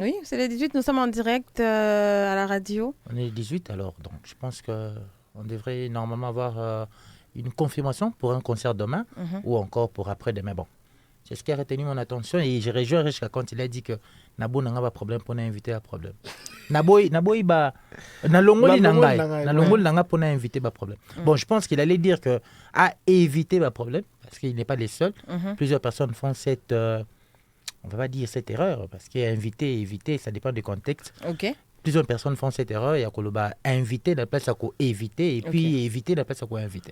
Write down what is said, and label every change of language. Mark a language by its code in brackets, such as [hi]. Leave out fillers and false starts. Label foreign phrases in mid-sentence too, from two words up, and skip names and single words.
[fr] Oui, c'est les 18, nous sommes en direct à la radio. On est les 18 alors, donc je pense qu'on devrait normalement avoir une confirmation pour un concert demain ou encore pour après-demain. Bon, C'est ce qui a retenu mon attention et je rejoins Rishka quand il a dit que Nabo n'a pas problème pour inviter un problème. [ln] Nabo iba na longoli nanga [fr] pour inviter un problème. Bon, je pense qu'il allait dire que à éviter un problème parce qu'il n'est pas les seuls. Plusieurs personnes font cette on va pas dire cette erreur parce qu'inviter et éviter ça dépend du contexte. OK. Plusieurs personnes font cette erreur, il y a qu'on inviter la place à quoi éviter et puis éviter la place à quoi inviter.